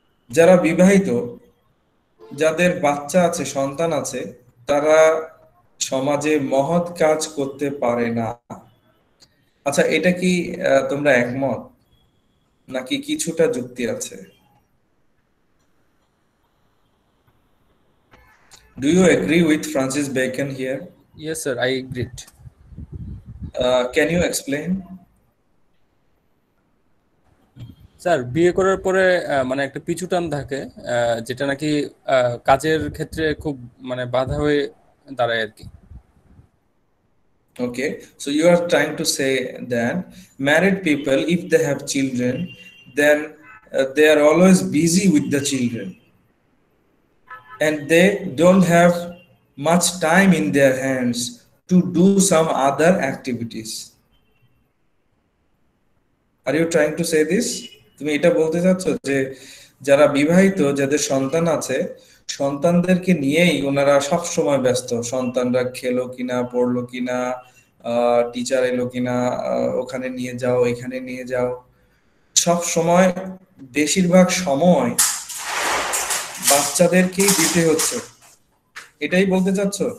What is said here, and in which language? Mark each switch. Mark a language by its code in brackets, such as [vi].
[bn] যারা বিবাহিত, যাদের বাচ্চা আছে, সন্তান আছে, তারা সমাজে মহৎ কাজ করতে পারে না। আচ্ছা, এটা কি তোমরা একমত নাকি কিছুটা যুক্তি আছে? [en] Do you agree with Francis Bacon here? Yes, sir, I agreed. Can you explain? [bn] Sir, বিয়ে করার পরে মানে একটা পিছু টান থাকে, যেটা নাকি কাজের ক্ষেত্রে খুব মানে বাধা হয়ে দাঁড়ায় আর কি। [en] Okay, so you are trying to say that married people, if they have children, then they are always busy with the children and they don't have much time in their hands to do some other activities. Are you trying to say this? [bn] তুমি এটা বলতে চাচ্ছ যে যারা বিবাহিত, যাদের সন্তান আছে, সন্তানদেরকে নিয়েই ওনারা সব সময় ব্যস্ত। সন্তানরা খেলো কিনা, পড়লো কিনা, টিচার এলো কিনা, ওখানে নিয়ে যাও, এখানে নিয়ে যাও, সব সময় বেশিরভাগ সময় বাচ্চাদেরকেই দিতে হচ্ছে, এটাই বলতে চাচ্ছ?